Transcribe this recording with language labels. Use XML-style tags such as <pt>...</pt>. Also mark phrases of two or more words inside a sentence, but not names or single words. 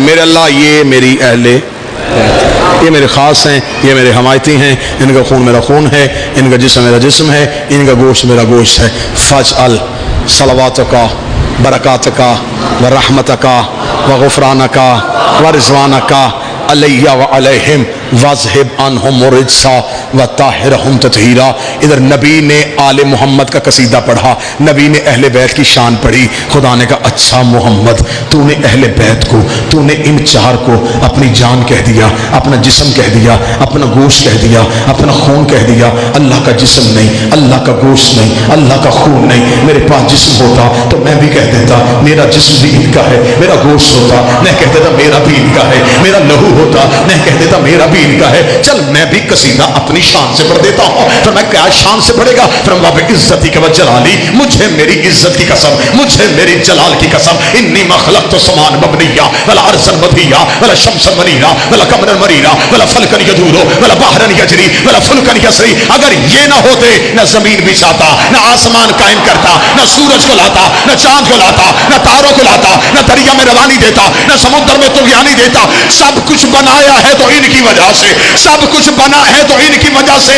<ur>میرے اللہ یہ میری اہل بیت، یہ میرے خاص ہیں، یہ میرے حمایتی ہیں، ان کا خون میرا خون ہے، ان کا جسم میرا جسم ہے، ان کا گوشت میرا گوشت ہے.</ur> <ar>فاجعل صلواتک برکاتک ورحمتک وغفرانک ورضوانک علی وعلیہم واذہب عنہم الرجس وطہرہم تطہیرا.</ar> <ur>ادھر نبی نے آل محمد کا قصیدہ پڑھا، نبی نے اہل بیت کی شان پڑھی. خدا نے کہا اچھا محمد، تو نے اہل بیت کو، تو نے ان چار کو اپنی جان کہہ دیا، اپنا جسم کہہ دیا، اپنا گوشت کہہ دیا، اپنا خون کہہ دیا. اللہ کا جسم نہیں، اللہ کا گوشت نہیں، اللہ کا خون نہیں. میرے پاس جسم ہوتا تو میں بھی کہہ دیتا میرا جسم بھی ان کا ہے. میرا گوشت ہوتا میں کہہ دیتا میرا بھی ان کا ہے. میرا لہو ہوتا میں کہہ دیتا میرا بھی ان کا ہے. چل میں بھی قصیدہ اپنی اپنی شان سے بڑھ دیتا ہوں. پھر میں کیا شان سے بڑھے گا؟</ur> <ar>پھر باب عزتی کے وجلالی،</ar> <ur>مجھے میری عزت کی قسم، مجھے میری جلال کی قسم،</ur> <ar>انی ما خلقت سمان مبنیہ ولا ارضا مدیہ ولا شمسا منیرا ولا قمرا مریرا ولا فلکا یدور ولا بحرا یجری ولا فلکا یسری.</ar> <ur>اگر یہ نہ ہوتے نہ زمین بچھاتا، نہ آسمان قائم کرتا، نہ سورج کو لاتا، نہ چاند کو لاتا، نہ تاروں کو لاتا، نہ دریا میں روانی دیتا، نہ سمندر میں طغیانی دیتا. سب کچھ بنایا ہے تو ان کی وجہ سے، سب کچھ بنا ہے تو ان کی وجہ سے.</ur>